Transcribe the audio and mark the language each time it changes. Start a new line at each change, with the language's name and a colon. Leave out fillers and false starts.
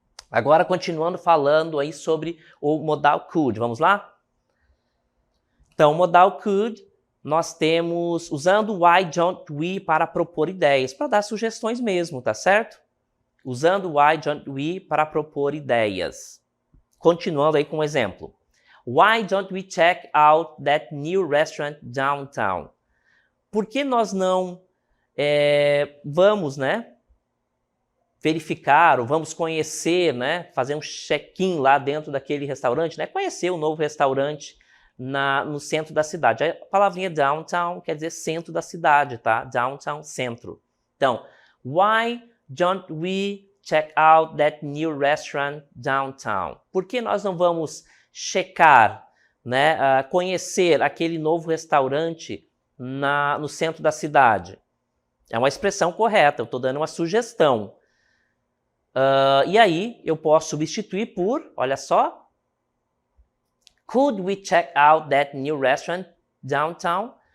Portuguese: Agora, continuando falando aí sobre o modal could, vamos lá? Então, o modal could, nós temos, usando
English: why don't we
Portuguese: para propor ideias, para dar sugestões mesmo, tá certo? Usando
English: why don't we
Portuguese: para propor ideias. Continuando aí com um exemplo.
English: Why don't we check out that new restaurant downtown?
Portuguese: Por que nós não vamos, né, verificar ou vamos conhecer, né, fazer um check-in lá dentro daquele restaurante, né, conhecer o novo restaurante no centro da cidade. A palavrinha downtown quer dizer centro da cidade, tá? Downtown, centro.
English: Então, why don't we check out that new restaurant downtown?
Portuguese: Por que nós não vamos checar, né, conhecer aquele novo restaurante no centro da cidade? É uma expressão correta, eu estou dando uma sugestão. E aí, eu posso substituir por, olha só,
English: could we check out that new restaurant downtown?